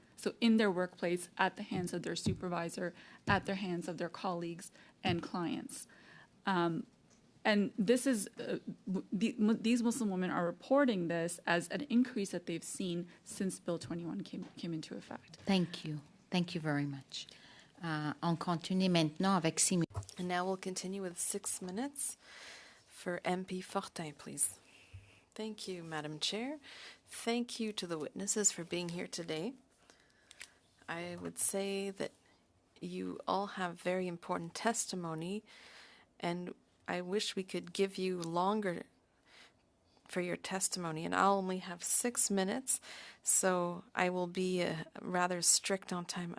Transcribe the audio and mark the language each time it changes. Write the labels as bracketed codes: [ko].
[en] So in their workplace, at the hands of their supervisor, at the hands of their colleagues and clients. And this is, these Muslim women are reporting this as an increase that they've seen since Bill 21 came into effect. Thank you. Thank you very much. [fr] On continue maintenant avec 6 minutes. [en] And now we'll continue with 6 minutes for MP Fortin, please. Thank you, Madam Chair. Thank you to the witnesses for being here today. I would say that you all have very important testimony, and I wish we could give you longer for your testimony, and I'll only have 6 minutes, so I will be rather strict on time.